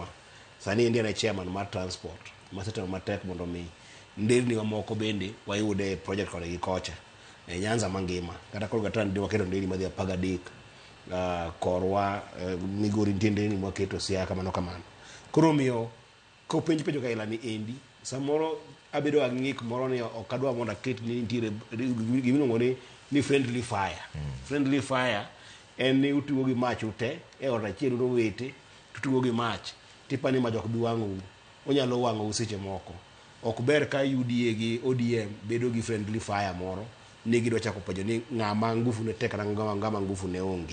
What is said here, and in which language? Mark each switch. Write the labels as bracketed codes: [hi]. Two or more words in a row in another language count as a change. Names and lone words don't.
[luo] Sani endi ne chairman mar transport ma setemo matek mondo mi nderni mamoko bende wayude project kode gi kocha e Nyanza mangima. Kata koro gatan ndi waketo ndeni madhi 13 korwa Migori ntinde ni waketo Siaya kamano kamano. Koro miyo ko penjo ka ilani endi samoro abedo ang'ik moro ni okadwa mondo aket ni nitiere gimiluongo ni [en] friendly fire. Friendly fire [luo] en ni utugo gi mach ute e ot achiel no wete tutugo gi mach tipani mach ok bi wang'ou, onyalo wang'ou seche moko. Ok ber ka UDA gi ODM bedo gi [en] friendly fire [luo] moro ni gidwa chako penjo ni ng'ama ngufu ne tek kata ng'ama ngufu ne onge.